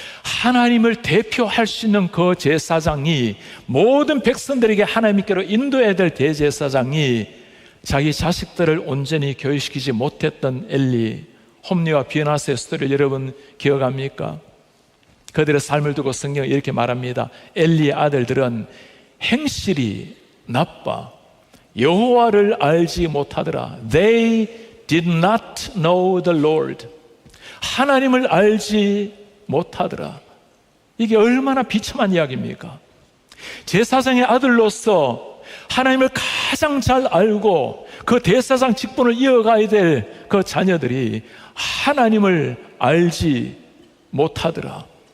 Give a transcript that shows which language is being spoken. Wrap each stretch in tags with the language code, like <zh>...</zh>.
<ko>하나님을 대표할 수 있는 그 제사장이, 모든 백성들에게 하나님께로 인도해야 될 대제사장이 자기 자식들을 온전히 교육시키지 못했던 엘리, 홈리와 비나스의 스토리를 여러분 기억합니까? 그들의 삶을 두고 성경은 이렇게 말합니다. 엘리의 아들들은 행실이 나빠, 여호와를 알지 못하더라.</ko> <en>They did not know the Lord.</en> <ko>하나님을 알지 못하더라. 이게 얼마나 비참한 이야기입니까? 제사장의 아들로서 하나님을 가장 잘 알고 그 대사장 직분을 이어가야 될 그 자녀들이 하나님을 알지 못하더라.</ko>